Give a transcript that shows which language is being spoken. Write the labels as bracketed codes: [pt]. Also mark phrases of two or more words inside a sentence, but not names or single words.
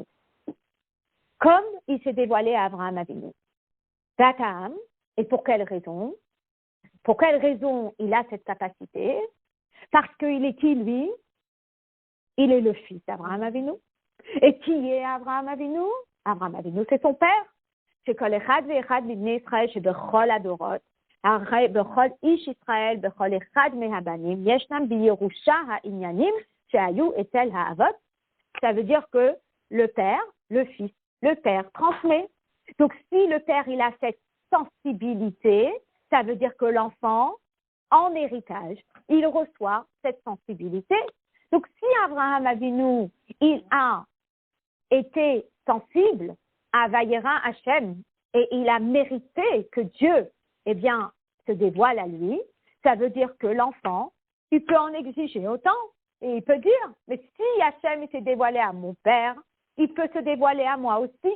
[fr] Comme il s'est dévoilé à Avraham Avinu. Datam, et pour quelle raison? Pour quelle raison il a cette capacité? Parce qu'il est qui, lui? Il est le fils d'Abraham Avinu. Et qui est Abraham Avinu? Abraham Avinu, c'est son père. [he] שכל אחד ואחד מבני ישראל שבכל הדורות, הרי בכל איש ישראל, בכל אחד מהבנים, ישנם בירושה העניינים שהיו אצל האבות. [fr] Ça veut dire que le père, le fils, le père transmet. Donc si le père il a cette sensibilité, ça veut dire que l'enfant, en héritage, il reçoit cette sensibilité. Donc si Abraham Avinu, il a été sensible à [he] וירא השם [fr] et il a mérité que Dieu, eh bien, se dévoile à lui, ça veut dire que l'enfant, il peut en exiger autant et il peut dire, mais si Hachem s'est dévoilé à mon père, il peut se dévoiler à moi aussi.